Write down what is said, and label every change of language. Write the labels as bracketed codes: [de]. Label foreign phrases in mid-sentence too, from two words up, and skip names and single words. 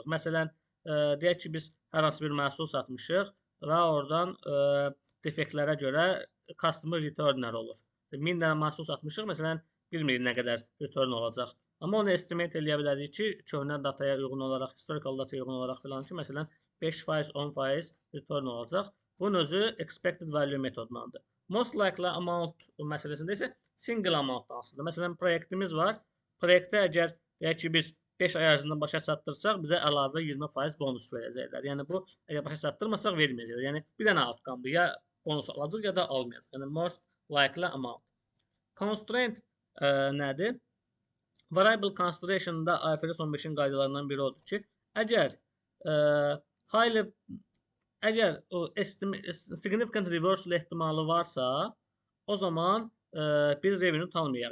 [az] Məsələn, deyək ki, biz hər hansı bir məhsul satmışıq və oradan defektlərə görə [en] customer returnlər [az] olur. 1000 dənə məhsul satmışıq, məsələn, bilmirik nə qədər return olacaq. Amma onu estimate eləyə bilərik ki, köhnə dataya uyğun olaraq, [en] historical dataya [az] uyğun olaraq filan ki, məsələn, 5%, 10% return olacaq. Bunun özü [en] expected value [az] metodundandır. [en] Most likely amount [az] məsələsində isə [en] single amount [az] aslında. Məsələn, proyektimiz var. Proyektdə əgər deyək ki, biz 5 ay ərzində başa çatdırsaq, bizə əlavə 20% bonus verəcəklər. Yəni bu əgər başa çatdırmasaq verməyəcəklər. Yəni bir dənə outcome-dır. Ya bonus alacaq, ya da almayacaq. Yəni [en] most likely amount. [az] Constraint nədir? [en] Variable consideration'da [az] IFRS 15-in qaydalarından biri odur ki, əgər [en] significant reversal [az] ehtimalı varsa, o zaman biz revenue tanımayaq.